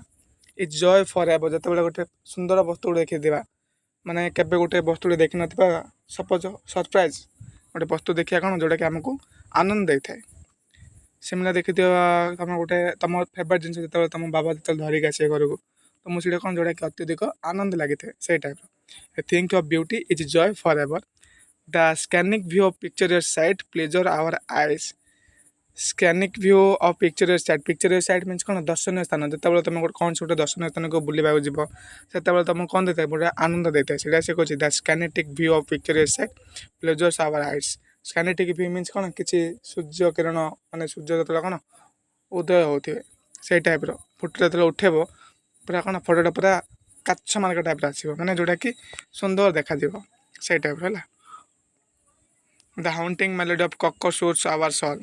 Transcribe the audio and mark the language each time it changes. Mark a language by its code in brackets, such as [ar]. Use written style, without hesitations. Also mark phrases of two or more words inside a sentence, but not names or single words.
[en] is joy for ever [or] ଯେତେବେଳେ ଗୋଟେ ସୁନ୍ଦର ବସ୍ତୁ ଦେଖିଥିବା ମାନେ କେବେ ଗୋଟେ ବସ୍ତୁଟେ ଦେଖିନଥିବା [en] suppose surprise [or] ଗୋଟେ ବସ୍ତୁ ଦେଖିବା କ'ଣ ଯେଉଁଟାକି ଆମକୁ ଆନନ୍ଦ ଦେଇଥାଏ। ସେମିତି ଦେଖିଥିବା ତୁମ ଗୋଟେ ତୁମ ଫେଭରାଇଟ୍ ଜିନିଷ ଯେତେବେଳେ ତୁମ ବାବା ଯେତେବେଳେ ଧରିକି ଆସିବେ ଘରକୁ ତ ମୁଁ ସେଇଟା କ'ଣ ଯେଉଁଟାକି ଅତ୍ୟଧିକ ଆନନ୍ଦ ଲାଗିଥାଏ ସେଇ ଟାଇପ୍ର। [en] A think of beauty is joy for ever. The scenic view of picturesque sight pleasure our eyes. Scenic view of picturesque sight. Picturesque sight means [or] କ'ଣ ଦର୍ଶନୀୟ ସ୍ଥାନ। ଯେତେବେଳେ ତୁମେ କୌଣସି ଗୋଟେ ଦର୍ଶନୀୟ ସ୍ଥାନକୁ ବୁଲିବାକୁ ଯିବ ସେତେବେଳେ ତୁମକୁ କ'ଣ ଦେଇଥାଏ ଗୋଟେ ଆନନ୍ଦ ଦେଇଥାଏ ସେଇଟା ସେ କହୁଛି [en] the scenic view of picturesque sight pleasures our eyes. Scenic view means [or] କ'ଣ କିଛି ସୂର୍ଯ୍ୟ କିରଣ ମାନେ ସୂର୍ଯ୍ୟ ଯେତେବେଳେ କ'ଣ ଉଦୟ ହେଉଥିବେ ସେଇ ଟାଇପ୍ର ଫଟୋ ଯେତେବେଳେ ଉଠେଇବ ପୁରା କ'ଣ ଫଟୋଟା ପୁରା କାଚ ମାର୍କା ଟାଇପ୍ର ଆସିବ ମାନେ ଯେଉଁଟାକି ସୁନ୍ଦର ଦେଖାଯିବ ସେଇ ଟାଇପ୍ର ହେଲା। [en] The haunting melody of cuckoo suits our soul.